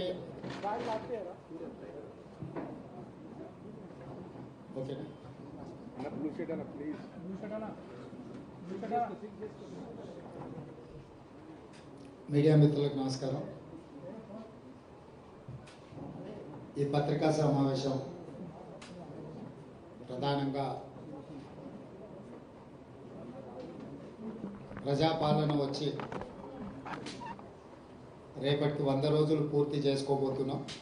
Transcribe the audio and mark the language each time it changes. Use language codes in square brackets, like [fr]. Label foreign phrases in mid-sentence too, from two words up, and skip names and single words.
[en] ओके अన్న blue sheet अన్న please blue sheet अన్న [te] మీడియా మిత్రులకు నమస్కారం. ఈ పత్రికా సమావేశం ప్రధానంగా ప్రజాపాలన వచ్చి రేపటికి 100 రోజులు పూర్తి చేసుకోబోతున్నాం.